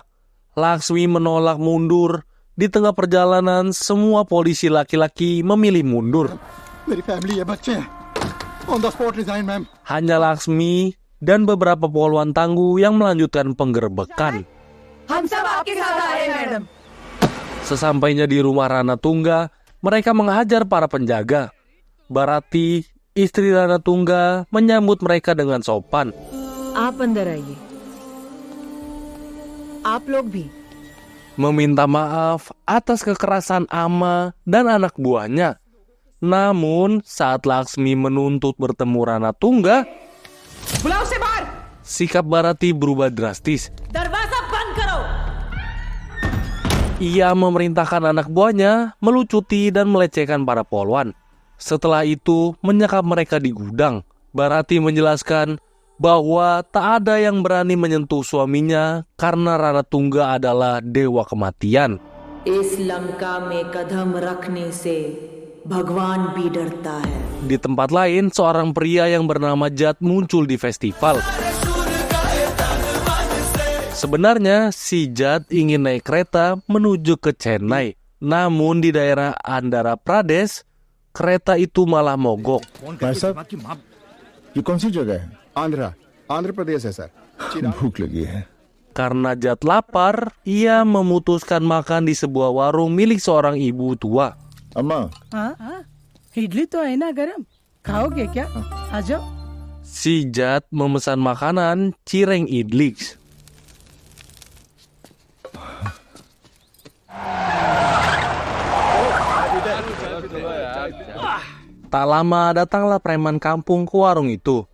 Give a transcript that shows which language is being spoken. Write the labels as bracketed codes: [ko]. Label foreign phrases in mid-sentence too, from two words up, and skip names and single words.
[id] Laksmi menolak mundur. Di tengah perjalanan, semua polisi laki-laki memilih mundur. [hi] मेरी फैमिली है, बच्चे हैं. [en] On the spot resign, ma'am. [id] Hanya Laksmi dan beberapa poluan tangguh yang melanjutkan penggerbekan. [hi] हम सब आपके साथ आ रहे हैं मैडम. [id] Sesampainya di rumah Ranatungga, mereka menghajar para penjaga. Barati, istri Ranatungga, menyambut mereka dengan sopan. [hi] आप अंदर आइए. आप लोग भी. [id] Meminta maaf atas kekerasan Ama dan anak buahnya. Namun, saat Laksmi menuntut bertemu Ranatungga, [hi] बुलाओ उसे बाहर. [id] sikap Barati berubah drastis. [hi] दरवाजा बंद करो. [id] Ia memerintahkan anak buahnya melucuti dan melecehkan para polwan. Setelah itu, menyekap mereka di gudang. Barati menjelaskan bahwa tak ada yang berani menyentuh suaminya karena Ranatungga adalah dewa kematian. [hi] इस लंका में कदम रखने से भगवान भी डरता है. [id] Di tempat lain, seorang pria yang bernama Jad muncul di festival. Sebenarnya, si Jad ingin naik kereta menuju ke Chennai. Namun di daerah Andhra Pradesh, kereta itu malah mogok. [hi] भाई साहब, ये कौन सी जगह है? आंध्र प्रदेश है सर. भूख लगी है. [id] Karena Jad lapar, ia memutuskan makan di sebuah warung milik seorang ibu tua. [hi] अम्मा, इडली तो है ना गरम, खाओगे क्या? आ जाओ. [id] Si Jad memesan makanan cireng idlis. Tak lama datanglah preman kampung ke warung itu.